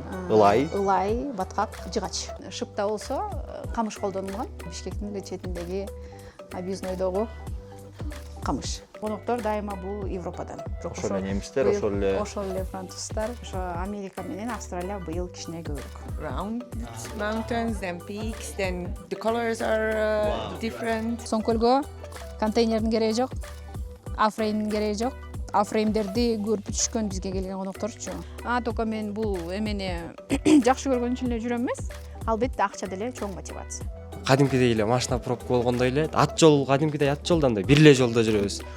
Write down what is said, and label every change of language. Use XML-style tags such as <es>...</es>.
<ky>ылай, баткак, жыгач. Шыпта болсо камыш колдонулган. Бишкектин четиндеги объезднойдогу камыш. Коноктор дайыма бул Европадан. Ошол эле немистер, ошол эле француздар, ошо Америка менен Австралия быйыл кичине көбүрөөк.</ky> <en>Round mountains, then peaks, then the colors are different.</en> <ky>Соңкөлгө контейнердин кереги жок, афреймдин кереги жок. Афреймдерди көрүп түшкөн бизге келген конокторчу. Только мен бул эмени жакшы көргөн үчүн эле жүрөм эмес. Албетте акча деле чоң мотивация. Кадимкидей эле машина пробка болгондой эле ат жол кадимкидей ат жолдон да бир эле жолдо жүрөбүз.</ky>